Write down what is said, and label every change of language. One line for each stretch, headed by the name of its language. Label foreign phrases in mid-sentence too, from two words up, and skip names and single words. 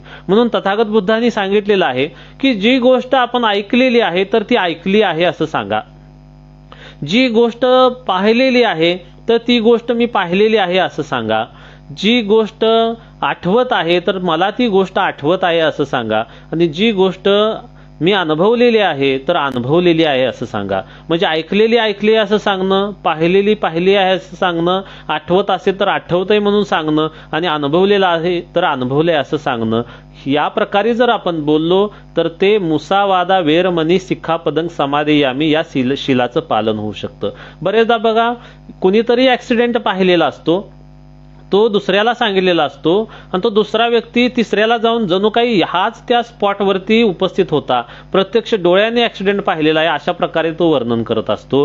Marathi: म्हणून तथागत बुद्धांनी सांगितलेलं आहे की जी गोष्ट आपण ऐकलेली आहे तर ती ऐकली आहे असं सांगा, जी गोष्ट पाहिलेली आहे तर ती गोष्ट मी पाहिलेली आहे असं सांगा, जी गोष्ट आठवत आहे तर मला ती गोष्ट आठवत आहे असं सांगा, आणि जी गोष्ट मी अनुभवलेली आहे तर अनुभवलेली आहे असं सांगा. म्हणजे ऐकलेली ऐकली असं सांगणं, पाहिलेली पाहिली आहे असं सांगणं, आठवत असेल तर आठवतंय म्हणून सांगणं, आणि अनुभवलेलं आहे तर अनुभवलंय असं सांगणं. या प्रकारे जर आपण बोललो तर ते
Pali: मुसावादा वेरमणी सिक्खापदं समादियामी
Marathi: या शिलाचं पालन होऊ शकतं. बरेचदा बघा, कुणीतरी ऍक्सिडेंट पाहिलेला असतो, तो दुसऱ्याला सांगितलेला असतो, आणि तो दुसरा व्यक्ती तिसऱ्याला जाऊन जणू काही हाच त्या स्पॉटवरती उपस्थित होता, प्रत्यक्ष डोळ्याने ऍक्सिडेंट पाहिलेला आहे अशा प्रकारे तो वर्णन करत असतो.